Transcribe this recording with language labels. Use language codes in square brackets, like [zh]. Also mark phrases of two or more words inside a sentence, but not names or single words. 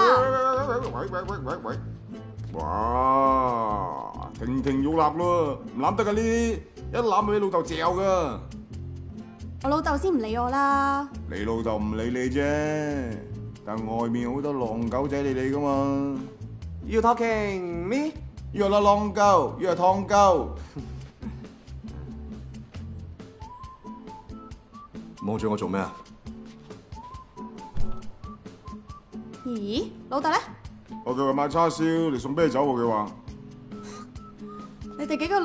[yue] 喂！哇，亭亭玉立咯，唔攬得㗎呢啲，一攬俾老豆嚼噶。我老豆先唔理我啦。你老豆唔理你啫，但外面好多狼狗仔理你噶嘛。 [en] You talking me？ You are not 狼狗， you are 燙狗。 [yue] 望住我做咩啊？咦，老豆咧？我叫佢買叉燒嚟送啤酒喎，佢話。